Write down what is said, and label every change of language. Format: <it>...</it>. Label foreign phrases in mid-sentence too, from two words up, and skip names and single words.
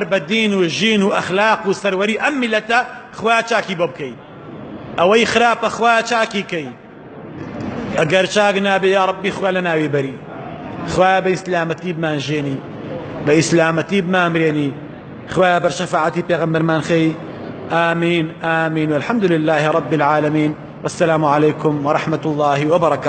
<ckb>بە دین و ژین و ئەخلاق و سەروەری ئەم میلەتە خوایا چاکی بۆ بکەی ئەوەی خراپە خوایا چاکی کەی ئەگەر چاک نابێ</ckb> <ar>یا ربی</ar> <ckb>خوا لە ناوی بەری خوایا بە ئیسلامەتی بمانژێنی بە ئیسلامەتی بمامرێنی خوایا بەر شەفاعەتی پێغەمبەرمان خەی</ckb> <ar>آمين آمين والحمد لله رب العالمين والسلام عليكم ورحمة الله وبركاته.</ar>